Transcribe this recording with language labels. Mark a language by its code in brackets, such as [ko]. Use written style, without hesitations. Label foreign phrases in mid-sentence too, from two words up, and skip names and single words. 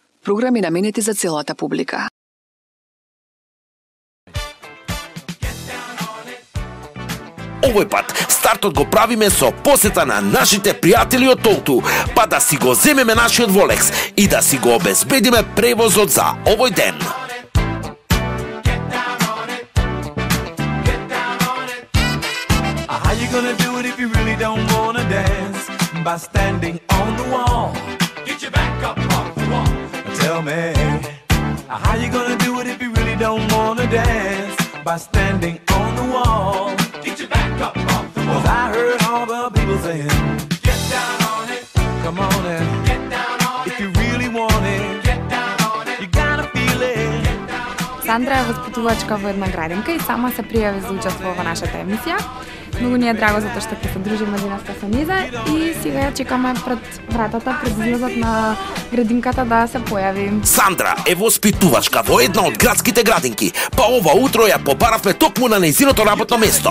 [mk] Програми наменети за целата публика. Овој пат стартот го правиме со посета на нашите пријатели од Толту, па да си го земеме нашиот Волекс и да си го обезбедиме превозот за овој ден. [en] How you gonna do it if you really don't wanna dance? By standing on the wall. Get your back up off the wall. Tell me, how you gonna do it if you really don't wanna dance? By standing on the wall. Get your back up off the wall. 'Cause I heard all the people saying, get down on it. Come on and get down on it. If you really want it, get down on it. You gotta feel it. [mk] Сандра е воспитувачка во една градинка и сама се пријави за учество во нашата емисија. Многу ни е драго затоа што ќе се дружиме денеска со низа и сега ја чекаме пред вратата, пред излезот на градинката да се појави. Сандра е воспитувачка во една од градските градинки, па ова утро ја побаравме токму на нејзиното работно место.